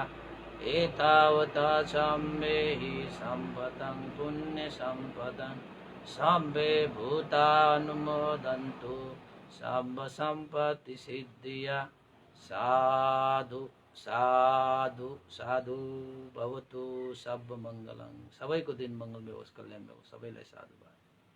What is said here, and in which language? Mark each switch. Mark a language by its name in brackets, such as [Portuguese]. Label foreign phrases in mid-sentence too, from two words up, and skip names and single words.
[Pali] एतावता चम्मेहि सम्भतं पुण्यसम्पदं सब्बे भूतानुमोदन्तु सर्व सम्पत्ति सिद्धिया। [Sanskrit] साधु साधु साधु भवतु सर्वमङ्गलं। [Nepali] सबैको दिन मङ्गलमय होस्, कल्याणमय होस्। सबैलाई साधुवाद।